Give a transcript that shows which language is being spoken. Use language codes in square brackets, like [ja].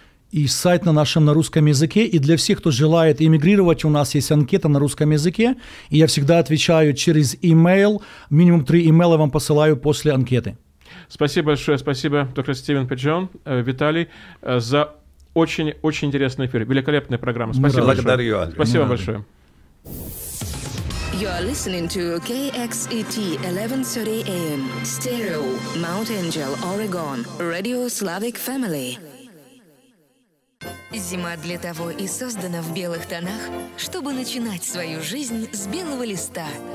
[ru] И сайт на нашем на русском языке. И для всех, кто желает иммигрировать, у нас есть анкета на русском языке. И я всегда отвечаю через имейл. Минимум 3 имейла вам посылаю после анкеты. Спасибо большое, спасибо, доктор Стивен Педжон, Виталий, за очень интересный эфир. Великолепная программа. Спасибо большое. Спасибо большое. [en] You are listening to KXET 1130 AM, Stereo, Mount Angel, Oregon, Radio Slavic Family. [ru] Зима для того и создана в белых тонах, чтобы начинать свою жизнь с белого листа.